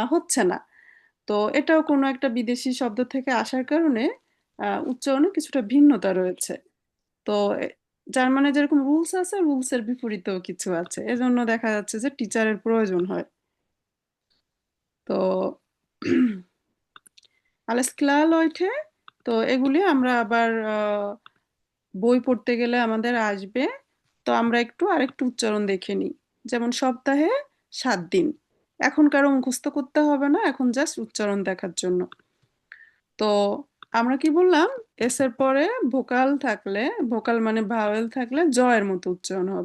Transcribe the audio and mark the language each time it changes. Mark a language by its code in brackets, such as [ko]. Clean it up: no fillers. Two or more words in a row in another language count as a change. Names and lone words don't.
[bn] তো এটাও কোনো একটা বিদেশি শব্দ থেকে আসার কারণে উচ্চারণে কিছুটা ভিন্নতা রয়েছে। তো জার্মানে যেরকম রুলস আছে, রুলসের বিপরীতেও কিছু আছে, এজন্য দেখা যাচ্ছে যে টিচারের প্রয়োজন হয়। [de] তো alles klar Leute, [bn] তো এগুলি আমরা আবার বই পড়তে গেলে আমাদের আসবে। তো আমরা আরেকটু উচ্চারণ দেখে নিই। যেমন সপ্তাহে 7 দিন। এখন কারো মুখস্থ করতে হবে না, এখন জাস্ট উচ্চারণ দেখার জন্য। তো আমরা কি বললাম, এস এর পরে ভোকাল থাকলে, ভোকাল মানে ভাওয়েল থাকলে জয়ের মতো উচ্চারণ হবে।